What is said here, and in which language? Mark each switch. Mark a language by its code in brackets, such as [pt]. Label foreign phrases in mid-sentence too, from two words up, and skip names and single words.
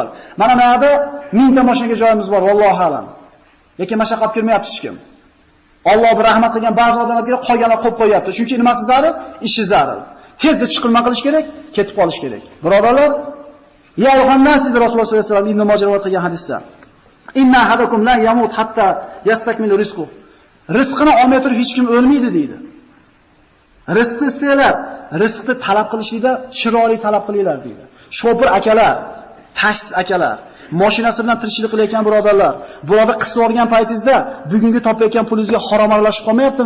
[uz] Mana bu yerda 1000 ta mashinaga joyimiz bor, [ar] والله أعلم. [uz] Lekin mashaqqat kirmayapti hech kim. Alloh bir rahmat qilgan ba'zi odamlarga qolganlar qo'yib qo'yapti. Chunki nimasi zarur? Ishi zarur. Tezda chiqilma qilish kerak, ketib qolish kerak. Birodarlar, ya Yohannas dedi Rasululloh [ar] صلى الله عليه وسلم [uz] Ibn Majah rivoyat qilgan hadisda. [ar] إن أحدكم لا يموت حتى يستكمل رزقه. [uz] Rizqini olmay turib hech kim o'lmaydi deydi. Rizqni istaylar, rizqni talab qilishida chiroyli talab qilinglar deydi. Shopir akalar, taksi akalar, mashinasi bilan tirikchilik qilayotgan birodarlar, bularni qisib olgan paytingizda bugungi topayotgan pulingizga harom aralashib qolmayaptimi?